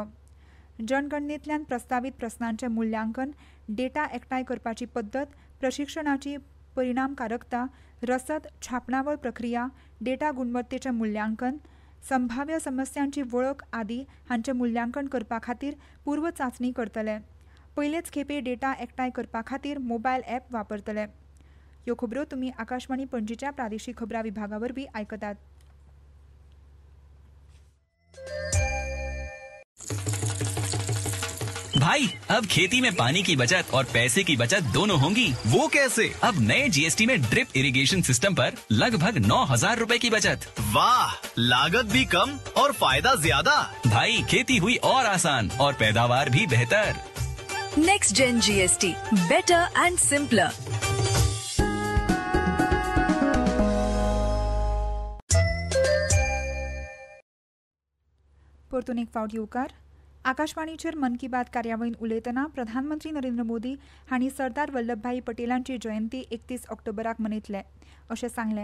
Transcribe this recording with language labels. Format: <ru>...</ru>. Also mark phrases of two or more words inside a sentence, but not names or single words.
<kok>जनगणनेंतल्यान प्रस्तावित प्रस्नांचें मुल्यांकन, डेटा एकठांय करपाची पद्दत, प्रशिक्षणाची परिणामकारकता, रसद, छापणावळ प्रक्रिया, डेटा गुणवत्तेचें मूल्यांकन, संभाव्य समस्यांची वळख आदी हांचें मूल्यांकन करपा खातीर पूर्व चांचणी करतले. पयलेच खेपे डेटा एकठांय करपा खातीर मोबायल ॲप वापरतले. ह्यो खबरो तुमी आकाशवाणी पणजीच्या प्रादेशीक खबरां विभागा वरवीं आयकतात.</kok> <hi>भाई, अब खेती में पानी की बचत और पैसे की बचत दोनों होंगी। वो कैसे? अब नए जीएसटी में</hi> <en>drip irrigation system</en> <hi>पर लगभग 9,000 रुपए की बचत। वाह, लागत भी कम और फायदा ज्यादा। भाई, खेती हुई और आसान और पैदावार भी बेहतर।</hi> <en>Next Gen GST, better and simpler.</en> <kok>परतून एक फावट येवकार. आकाशवाणीचेर मन की बात कार्यावळीन उलयतना प्रधानमंत्री नरेंद्र मोदी हांणी सरदार वल्लभभाई पटेलांची जयंती 31 ऑक्टोबराक मनयतले अशें सांगलें.</kok>